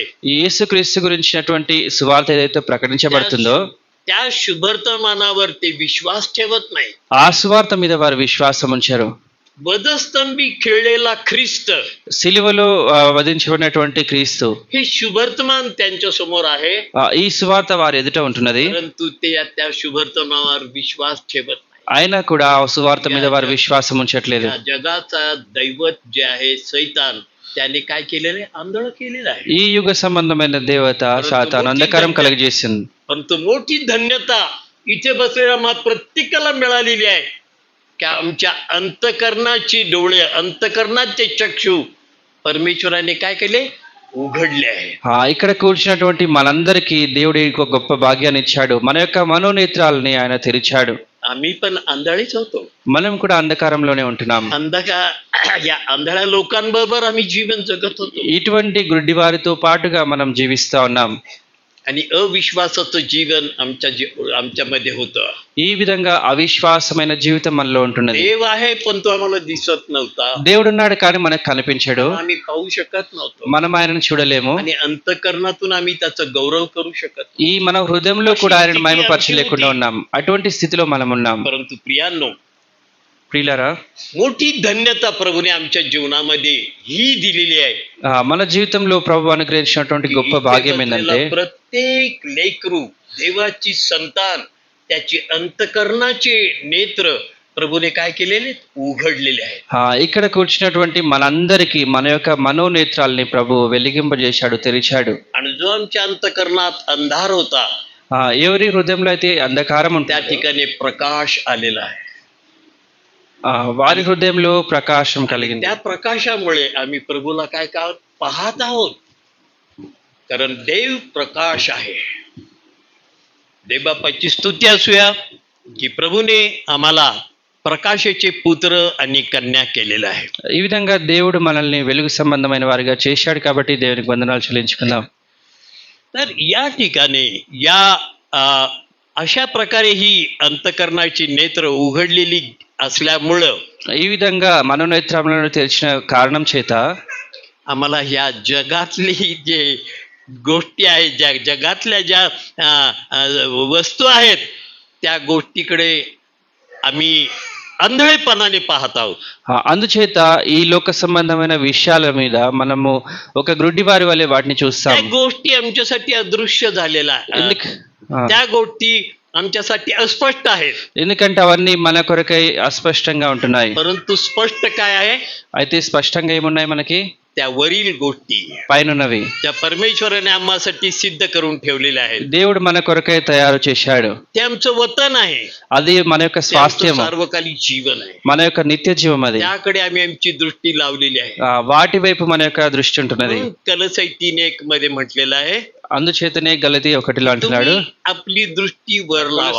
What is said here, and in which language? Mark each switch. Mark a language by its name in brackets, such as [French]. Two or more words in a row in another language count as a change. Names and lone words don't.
[Telugu] యేసుక్రీస్తు గురించినటువంటి సువార్త ఏదైతే ప్రకటించబడుతుందో [Marathi] त्या शुभवर्तमानावर ते विश्वास ठेवत नाही. [Telugu] ఆ సువార్త మీద వారు విశ్వాసం ఉంచారు. [Marathi] वधस्तंभी खेळलेला ख्रिस्त [Telugu] సిలువలో వధించబడినటువంటి క్రీస్తు, [Marathi] हे शुभवर्तमान त्यांच्या समोर आहे, [Telugu] ఈ సువార్త వారి ఎదుట ఉంటున్నది. [Marathi] परंतु ते त्या शुभवर्तमानावर विश्वास ठेवत नाही. [Telugu] అయినా కూడా ఆ సువార్త మీద వారు విశ్వాసం ఉంచట్లేదు. [Marathi] या जगाचा दैवत जे आहे सैतान, त्याने काय केलेलं आहे? आंधळ केलेलं आहे. [Telugu] ఈ యుగ సంబంధమైన దేవత సాతాను అంధకారం కలుగజేసింది. [Marathi] परंतु मोठी धन्यता इथे बसलेल्या प्रत्येकाला मिळालेली आहे की आमच्या अंतकरणाची डोळे, अंतकरणाचे चक्षु परमेश्वराने काय केले? उघडले आहे. [Telugu] ఇక్కడ కూర్చున్నటువంటి మనందరికీ దేవుడి ఒక గొప్ప భాగ్యాన్ని ఇచ్చాడు. మన యొక్క మనోనేత్రాలని ఆయన తెరిచాడు. [Marathi] आम्ही पण आंधळीच होतो. [Telugu] మనం కూడా అంధకారంలోనే ఉంటున్నాం. [Marathi] या आंधळ्या लोकांबरोबर आम्ही जीवन जगत होतो [Telugu] ఇటువంటి గుడ్డి వారితో పాటుగా మనం జీవిస్తా ఉన్నాం. [Marathi] आणि अविश्वासाचं जीवन आमच्यामध्ये होतं. [Telugu] ఈ విధంగా అవిశ్వాసమైన జీవితం మనలో ఉంటున్నది. [Marathi] देव आहे पण तो आम्हाला दिसत नव्हता. [Telugu] దేవుడు ఉన్నాడు కానీ మనకు కనిపించడు. [Marathi] आम्ही पाहू शकत नव्हतो [Telugu] మనం ఆయనను చూడలేము. आणि अंतकरणातून आम्ही त्याचा गौरव करू शकत नव्हतो. ఈ మన హృదయంలో కూడా ఆయనను మహిమపరచలేకుండా ఉన్నాం. అటువంటి స్థితిలో మనం ఉన్నాం. [Marathi] परंतु प्रियांनो, [Telugu] ప్రియులారా, [Marathi] मोठी धन्यता प्रभूने आमच्या जीवनामध्ये ही दिलेली आहे. [Telugu] మన జీవితంలో ప్రభు అనుగ్రహించినటువంటి గొప్ప భాగ్యం ఏంటంటే [Marathi] प्रत्येक लेकरू, देवाची संतान, त्याची अंतकरणाचे नेत्र प्रभूने काय केलेले? उघडलेले आहेत. [Telugu] ఇక్కడ కూర్చున్నటువంటి మనందరికీ మన యొక్క మనోనేత్రాల్ని ప్రభు వెలిగింపజేశాడు, తెరిచాడు. [Marathi] आणि जो आमच्या अंतकरणात अंधार होता, [Telugu] ఎవరి హృదయంలో అయితే అంధకారం [Marathi] त्या [Telugu] ఉంటుందో [Marathi] ठिकाणी प्रकाश आलेला आहे. [Telugu] వారి హృదయంలో ప్రకాశం కలిగింది. [Marathi] त्या प्रकाशामुळे आम्ही प्रभूला काय काय पाहत आहोत, कारण देव प्रकाश आहे. देव बापाची स्तुती असूया की प्रभूने आम्हाला प्रकाशाचे पुत्र आणि कन्या केलेलं आहे. [Telugu] ఈ విధంగా దేవుడు మనల్ని వెలుగు సంబంధమైన వారిగా చేశాడు కాబట్టి దేవునికి వందనాలు చెల్లించుకుందాం. [Marathi] तर या ठिकाणी या अशा प्रकारे ही अंतकरणाची नेत्र उघडलेली असल्यामुळं [Telugu] ఈ విధంగా మనోనేత్రములను తెరిచిన కారణం చేత [Marathi] आम्हाला ह्या जगातली जे गोष्टी आहेत, ज्या जगातल्या ज्या वस्तू आहेत, त्या गोष्टीकडे आम्ही आंधळेपणाने पाहत आहोत. [Telugu] అందుచేత ఈ లోక సంబంధమైన విషయాల మీద మనము ఒక గ్రుడ్డివారి వలె వాటిని [Marathi] त्या [Telugu] చూస్తాం. [Marathi] गोष्टी आमच्यासाठी अदृश्य झालेल्या आहेत. त्या गोष्टी आमच्यासाठी अस्पष्ट आहेत. [Telugu] ఎందుకంటే అవన్నీ మన కొరకై అస్పష్టంగా ఉంటున్నాయి. [Marathi] परंतु स्पष्ट काय आहे? [Telugu] అయితే స్పష్టంగా ఏమున్నాయి మనకి? [Marathi] त्या वरील गोष्टी [Telugu] పైనున్నవి [Marathi] त्या परमेश्वराने आम्हासाठी सिद्ध करून ठेवलेल्या आहेत. [Telugu] దేవుడు మన కొరకై తయారు చేశాడు. [Marathi] ते आमचं वतन आहे. [Telugu] అది మన యొక్క [Marathi] ते आमचं [Telugu] స్వాస్థ్యము, [Marathi] सार्वकालिक जीवन आहे. [Telugu] మన యొక్క నిత్య జీవం. అది [Marathi] त्याकडे आम्ही आमची दृष्टी लावलेली आहे. [Telugu] వాటి వైపు మన యొక్క దృష్టి ఉంటున్నది. [Marathi] कलसई 3:1 मध्ये म्हटलेलं आहे, [Telugu] అందుచేతనే గలతీ 1లో అంటున్నాడు, [Marathi] तुम्ही आपली दृष्टी वर लावा.